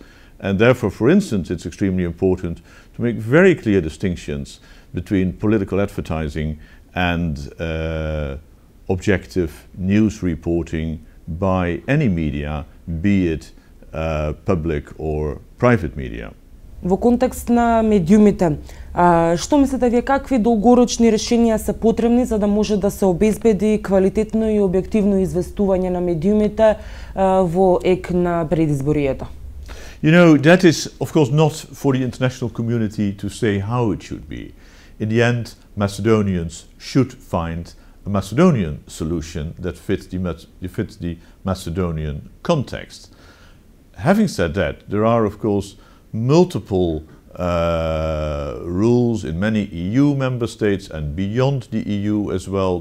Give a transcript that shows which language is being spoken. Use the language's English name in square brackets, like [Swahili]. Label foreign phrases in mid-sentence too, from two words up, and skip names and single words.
[English] And therefore, for instance, it's extremely important to make very clear distinctions between political advertising and objective news reporting by any media, be it public or private media. [Macedonian] Во контекст на медиумите, што мислите вие, какви долгорочни решенија се потребни за да може да се обезбеди квалитетно и објективно известување на медиумите во ек на предизборието? [English] You know, that is, of course, not for the international community to say how it should be. In the end, Macedonians should find a Macedonian solution that fits the Macedonian context. Having said that, there are, of course, multiple rules in many EU member states and beyond the EU as well.